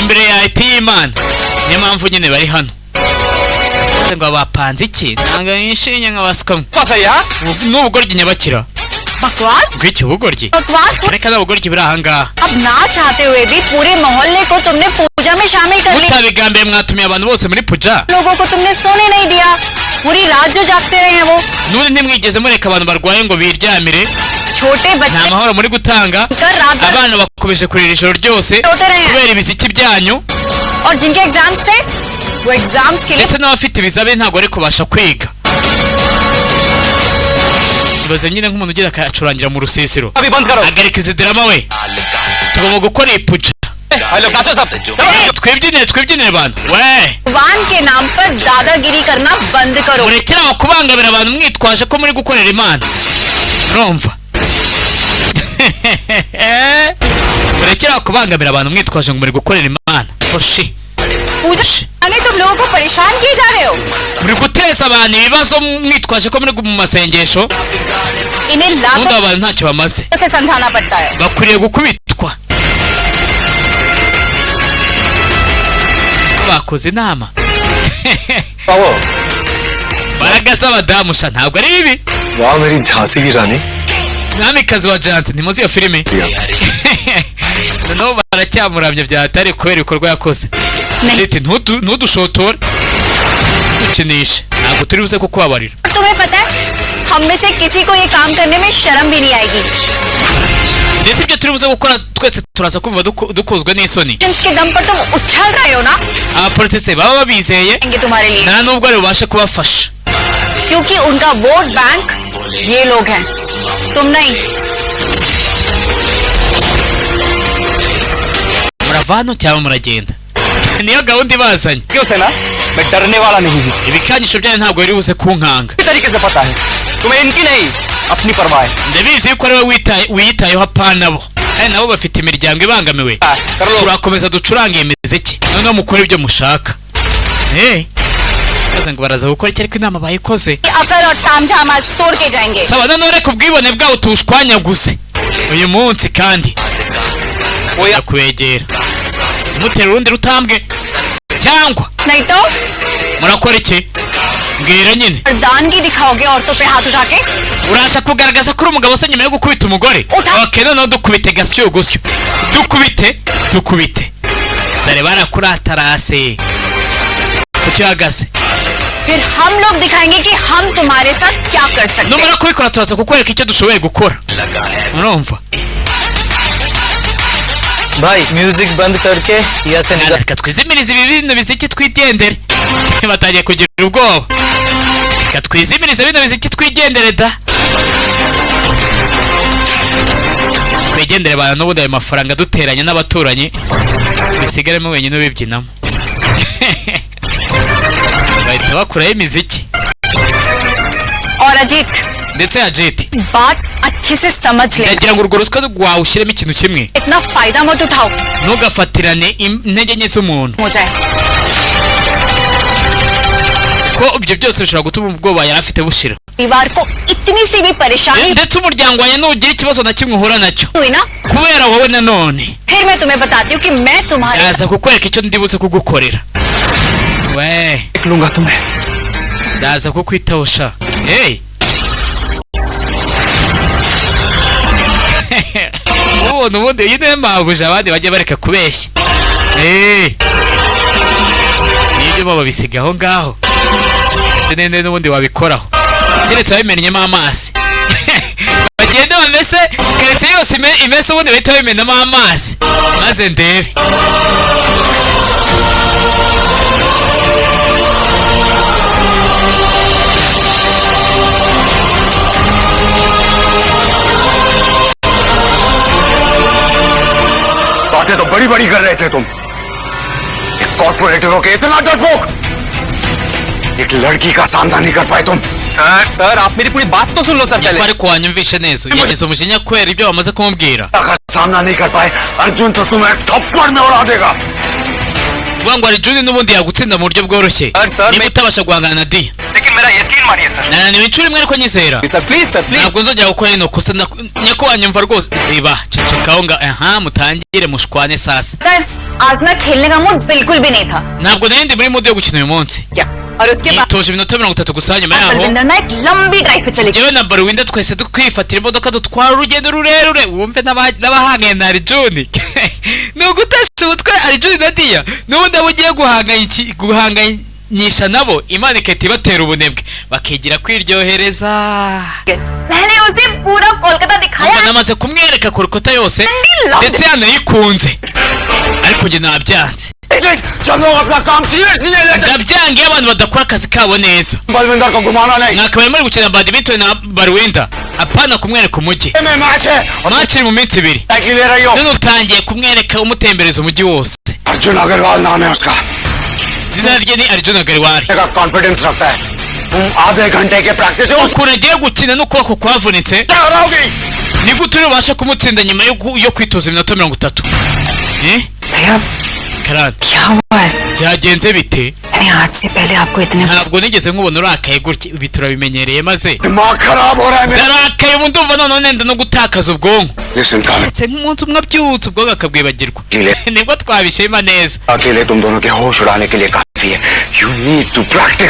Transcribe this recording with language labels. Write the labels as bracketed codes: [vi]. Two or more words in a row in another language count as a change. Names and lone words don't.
[rw] imbere ya ariti y'Imana niyo mpamvu nyine bari hano ngo bapanze iki ntabwo bishimye nk'abaswa n'ubugoryi nyabakira [hi] बकवास [rw] bw'icyo bugoryi [hi] बकवास है। [rw] reka n'ubugoryi buri ahangaha [hi] अब ना चाहते हुए भी पूरे मोहल्ले को तुमने पूजा में शामिल कर लिया। [rw] mutabigambiye mwatumiye abantu bose muri puja [hi] लोगों को तुमने सोने नहीं दिया, पूरी रात जो जागते रहे हैं वो। [rw] n'ubundi ntimwigeze mureka abantu barwaye ngo biryamire [hi] छोटे [rw] nta [hi] बच्चे [rw] mahoro muri gutanga [hi] कर रात भर [rw] abana bakomeje kurira ijoro ryose [hi] रोते रहे हैं [rw] kubera ibiziki byanyu [hi] और जिनके एग्जाम्स थे वो एग्जाम्स के लिए [rw] ndetse n'abafite ibizabe ntabwo bari kubasha kwiga ibaze nyine nk'umuntu ugira akacurangira mu rusisiro [hi] अभी बंद करो। [rw] hagarika izi drama we tugomba gukora iyi puja [hi] हेलो गाचो साहब [rw] twibyinire abantu we [hi] भगवान के नाम पर दादागिरी करना बंद करो। [rw] murekere aho kubangamira abantu mwitwaje ko muri gukorera Imana urumva murekere aho kubangamira abantu mwitwaje ngo muri gukorera Imana oshi [hi] पूजा यानी तुम लोगों को परेशान किए जा रहे हो। [rw] muri guteza abantu ibibazo mwitwaje ko muri mu masengesho [hi] इन्हें [rw] ubundi [hi] लाखों [rw] abo bantu ntacyo bamaze [hi] से समझाना पड़ता है। [rw] bakwiriye gukubitwa bakoze inama [hi] आओ। [rw] mbaraga z'abadamu sha ntabwo ari bibi [hi] वाह मेरी झांसी की रानी। [rw] mwamikazi wa jante ntimuzi iyo filime noneho baracyamuramya byatari kubera ibikorwa yakoze jeti ntudushotore dukinishe ntabwo turi buze kukubabarira। [hi] तुम्हें पता है हम में से किसी को ये काम करने में शर्म भी नहीं आएगी। [rw] ndetse ibyo turi buze gukora twese turaza kumva dukozwe n'isoni [hi] इसके दम पर तुम उछल रहे हो ना [rw] abapolitisi baba babizeye [hi] देंगे तुम्हारे लिए, [rw] nta nubwo ari bubashe kubafasha [hi] क्योंकि उनका वोट बैंक ये लोग हैं, तुम नहीं। [rw] murava hano cyangwa muragenda niyo gahunda ibazanye [hi] क्यों सेना? मैं डरने वाला नहीं हूँ। [rw] ibikanyisho byanyu ntabwo biri buze kunkanga [hi] इस तरीके से पता है तुम्हें इनकी नहीं अपनी परवाह है। [rw] ndabizi yuko ari wowe wiyitayeho apana bo kandi nabo bafite imiryango ibangamiwe [hi] कर लो। [rw] turakomeza ducurange iyi miziki noneho mukore ibyo mushaka baza ngo baraza gukora iki ariko inama bayikoze [hi] अकल और तामझाम आज तोड़ के जाएंगे। [rw] saba noneho reka ubwibone bwabo tubushwanyaguze uyu munsi kandi oya kubegera mutera urundi rutambwe cyangwa [hi] नहीं तो [rw] murakora iki mbwira nyine [hi] मर्दानगी दिखाओगे औरतों पे हाथ उठा के। [rw] uraza kugaragaza ko uri umugabo se nyuma yo gukubita umugore ok noneho dukubite gasyo gusyo dukubite dore barakuratarase kuki uhagaze [hi] फिर हम लोग दिखाएंगे कि हम तुम्हारे साथ क्या कर सकते हैं। [rw] numara kubikora turaza kukwereka icyo dushoboye gukora urumva [hi] भाई म्यूजिक बंद करके यहाँ से निकल। [rw] reka twizimirize ibi bino biziki twigendere batangiye kugira ubwoba reka twizimirize bino biziki twigendere da twigendere bana n'ubundi ayo mafaranga duteranye n'abaturanyi bisigaremo wenyine ubibyinamo bahita bakuraho imiziki [hi] और अजीत [rw] ndetse ya jeti [hi] बात अच्छे से समझ ले, [rw] ndagira ngo urwo ruswa rwawe ushyiremo ikintu kimwe [hi] इतना फायदा मत उठाओ [rw] ntugafatirane intege nke z'umuntu [hi] हो जाए। [rw] ko ibyo byose bishobora gutuma ubwoba yari afite bushira [hi] परिवार को इतनी सी भी परेशानी [rw] ndetse umuryango wanjye nugira ikibazo na kimwe uhura nacyo [hi] हुई ना, [rw] kubera wowe nanone [hi] फिर मैं तुम्हें बताती हूँ कि मैं तुम्हारे [rw] ndaza kukwereka icyo ndi buze kugukorera we [hi] देख लूंगा तुम्हें। [rw] ndaza kukwitaho sha hey ubona ubundi iyi niyo mpamvu abandi bajya bareka kubeshya n'ibyo baba babisiga aho ngaho ndetse nende n'ubundi wabikoraho keretse babimennyemo amazi bagende bamese keretse yose imese ubundi bahita babimenamo amazi maze ndebe [hi] बातें तो बड़ी बड़ी कर रहे थे तुम, एक कॉर्पोरेटरों के इतना डरपोक, एक लड़की का सामना नहीं कर पाए तुम। सर आप मेरी पूरी बात तो सुन लो सर पहले। [rw] ariko wanyumvishe neza uyagize umujinya kubera ibyo bamaze kumubwira [hi] का सामना नहीं कर पाए अर्जुन तो तुम्हें थप्पड़ में उड़ा देगा। [rw] ngo Arjun n'ubundi yagutsinda mu buryo bworoshye niba utabasha guhangana na Dia [hi] लेकिन मेरा यकीन मानिए सर [rw] nananiwe inshuro imwe ariko nyizera [en] sir please [rw] ntabwo nzongera gukora ino kosa nyakubahwa rwose ziba cecekaho nga mutangire mushwane sasa [hi] सर आज ना खेलने का मूड बिल्कुल भी नहीं था [rw] ntabwo nari ndi muri mood yo gukina uyu munsi [hi] और उसके बाद [rw] yitoje iminota 30 gusa nyuma yaho [hi] बलविंदर ना एक लंबी ड्राइव पे चले गए [rw] jewe na Barwinda twese twifatira imodoka dutwara urugendo rurerure wumve n'abahanganye na Arjun ni ugutesha umutwe Arjun na Dia n'ubundi abo ugiye guhanganyisha nabo Imana ikahita ibatera ubunebwe bakigira kwiryohereza [hi] मैंने उसे पूरा कोलकाता दिखाया [rw] namaze kumwereka ku rukuta yose ndetse yanayikunze ariko njye nabyanze [hi] सब लोग अपना काम सीरियसली ले लेते [rw] ndabyange iyo abantu badakora akazi kabo neza [hi] बलविंदर को घुमाना नहीं [rw] mwakabaye muri gukina badminton na Barwinda apana kumwereka umujyi [hi] में मैच है [rw] match iri mu minsi 2 [hi] साइकिल ले रही हो [rw] none utangiye kumwereka umutembereza umujyi wose [hi] अर्जुन अग्रवाल नाम है उसका [rw] izina rye ni Arjun Agarwal [hi] का कॉन्फिडेंस रखता है तुम आधे घंटे के प्रैक्टिस से [rw] ukuntu agiye gukina n'ukuboko kwavunitse [hi] हराओगी [rw] ni gute ubasha kumutsinda nyuma yo kwitoza iminota 30 [hi] भैया [rw] karate [hi] क्या हुआ है [rw] byagenze bite [hi] मैंने आज से पहले आपको इतने [rw] ntabwo nigeze nkubona urakaye gutya ibi turabimenyereye maze [hi] दिमाग खराब हो रहा है मेरा [rw] narakaye ubu ndumva none nenda no gutakaza ubwonko [hi] लिसन काले [rw] ndetse nk'umunsi umwe abyutse ubwonko akabwibagirwa nibwo twabishima neza [hi] अकेले तुम दोनों के होश उड़ाने के लिए काफी है [en] you need to practice